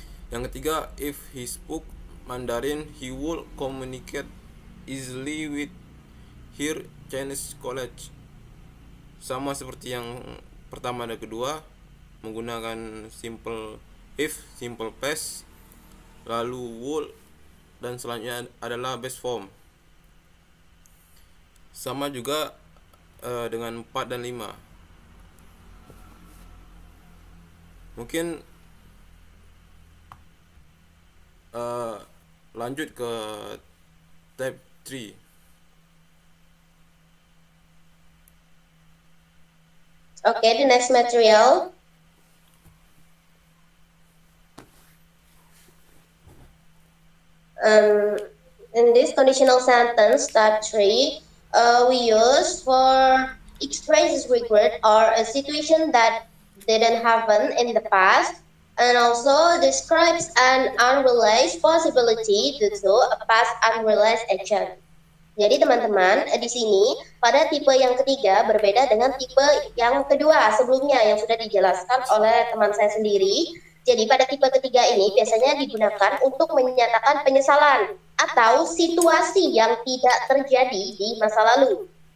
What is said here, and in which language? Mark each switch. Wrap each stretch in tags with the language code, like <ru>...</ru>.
<id>Yang ketiga,</id> <en>if he spoke Mandarin, he would communicate easily with her Chinese colleagues.</en> <id>Sama seperti yang pertama dan kedua, menggunakan if simple past, lalu would, dan selanjutnya adalah base form. Sama juga dengan 4 dan 5. Mungkin lanjut ke type 3.</id> <en>Okay, the next material. In this conditional sentence type 3, we use for expresses regret or a situation that didn't happen in the past, and also describes an unrealized possibility due to a past unrealized action.</en> <id>Jadi teman-teman, di sini pada tipe yang ketiga berbeda dengan tipe yang kedua sebelumnya yang sudah dijelaskan oleh teman saya sendiri. Jadi pada tipe ketiga ini biasanya digunakan untuk menyatakan penyesalan atau situasi yang tidak terjadi di masa lalu.</id>